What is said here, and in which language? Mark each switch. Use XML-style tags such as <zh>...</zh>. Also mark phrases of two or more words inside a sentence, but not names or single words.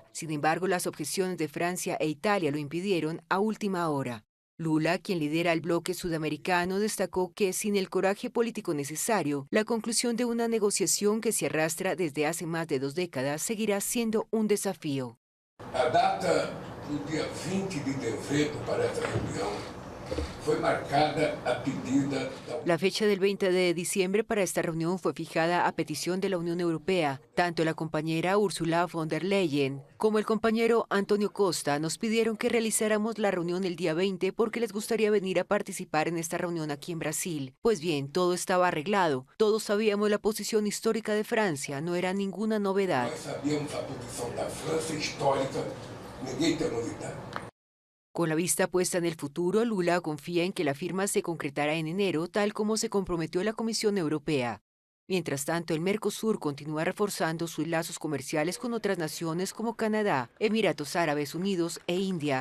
<es>Sin embargo, las objeciones de Francia e Italia lo impidieron a última hora. Lula, quien lidera el bloque sudamericano, destacó que sin el coraje político necesario, la conclusión de una negociación que se arrastra desde hace más de 2 décadas seguirá siendo un desafío.</es> <pt>A data do dia 20 de dezembro para esta reunião fue marcada a pedida da...</pt> <es>La fecha del 20 de diciembre para esta reunión fue fijada a petición de la Unión Europea. Tanto la compañera Ursula von der Leyen como el compañero Antonio Costa nos pidieron que realizáramos la reunión el día 20 porque les gustaría venir a participar en esta reunión aquí en Brasil. Pues bien, todo estaba arreglado. Todos sabíamos la posición histórica de Francia, no era ninguna novedad.</es> <pt>Nós sabíamos a posição da França histórica, ninguém tem novidade.</pt> <es>Con la vista puesta en el futuro, Lula confía en que la firma se concretará en enero, tal como se comprometió la Comisión Europea. Mientras tanto, el Mercosur continúa reforzando sus lazos comerciales con otras naciones como Canadá, Emiratos Árabes Unidos e India.</es>